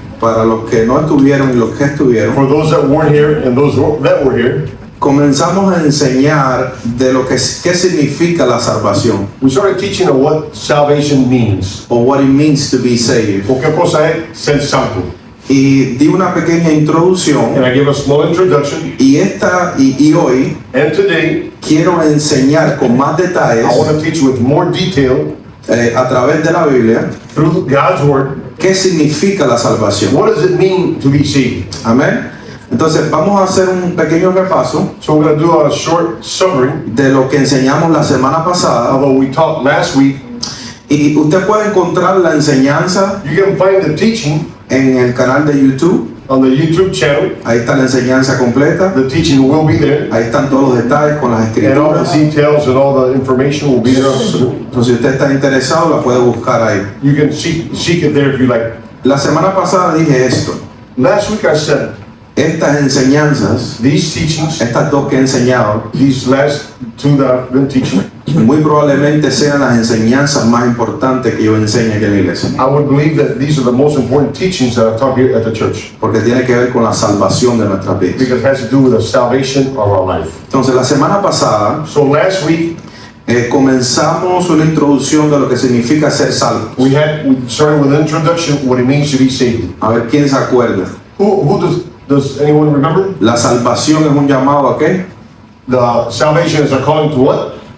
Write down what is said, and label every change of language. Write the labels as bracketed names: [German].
[Spanish] para los que no estuvieron y los que estuvieron, [English] for those that weren't here and those that were here, [Spanish] comenzamos a enseñar de lo que qué significa la salvación, [English] we started teaching on what salvation means. o what it means to be saved. [Spanish] O qué cosa es ser salvo. Y di una pequeña introducción [English] And I gave a small introduction. [Spanish] y hoy [English] And today, [Spanish] quiero enseñar con más detalles [English] I want to teach with more detail [Spanish] a través de la Biblia [English] through God's Word. [Spanish] qué significa la salvación. [English] What does it mean to be saved? [Spanish] Amén. Entonces vamos a hacer un pequeño repaso [English] So we're going to do a short summary [Spanish] de lo que enseñamos la semana pasada. [English] of what we taught last week. [Spanish] Y usted puede encontrar la enseñanza [English] You can find the teaching [Spanish] en el canal de YouTube. [English] on the YouTube channel. [Spanish] Ahí está la enseñanza completa. [English] The teaching will be there. [Spanish] Ahí están todos los detalles con las [English] And all the [Spanish] escrituras. [English] details and all the information will be there. [Spanish] Entonces si usted está interesado la puede buscar ahí. [English] You can seek it there if you like. [Spanish] La semana pasada dije esto. [English] Last week I said, [Spanish] Estas enseñanzas, [English] these teachings, [Spanish] estas dos que he enseñado, [English] these last two that I've been teaching, [Spanish] muy probablemente sean las enseñanzas más importantes que yo enseñe aquí en la iglesia. [English] I would believe that these are the most important teachings that I've taught here at the church, [Spanish] Porque tiene que ver con la salvación de nuestras vidas. [English] because it has to do with the salvation of our life. [Spanish] Entonces la semana pasada [English] So last week, [Spanish] comenzamos una introducción de lo que significa ser salvo. [English] we started with an introduction what it means to be saved. [Spanish] A ver quién se acuerda. [English] Who does anyone remember? [Spanish] La salvación es un llamado a qué? [English] The salvation is a calling to what?